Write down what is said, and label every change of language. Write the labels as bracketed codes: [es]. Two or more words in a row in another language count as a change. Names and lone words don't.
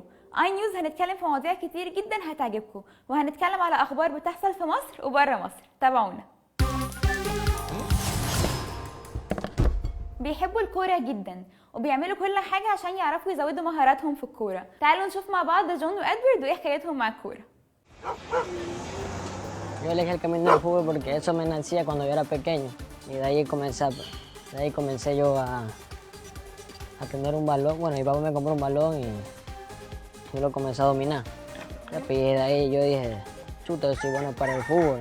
[ar] اي نيوز هنتكلم في مواضيع كتير جدا هتعجبكم، وهنتكلم على أخبار بتحصل في مصر وبره مصر. تابعونا. بيحبوا الكورة جدا وبيعملوا كل حاجة عشان يعرفوا يزودوا مهاراتهم في الكورة. تعالوا نشوف مع بعض جون وإدوارد وإيه حكايتهم مع الكورة. [es] Yo elegí el camino del fútbol porque eso me nacía cuando yo era pequeño y de ahí comencé yo a tener un balón. Bueno, mi papá me compró un balón y yo lo comencé a dominar. Y de ahí yo dije, chuta, yo soy bueno para el fútbol.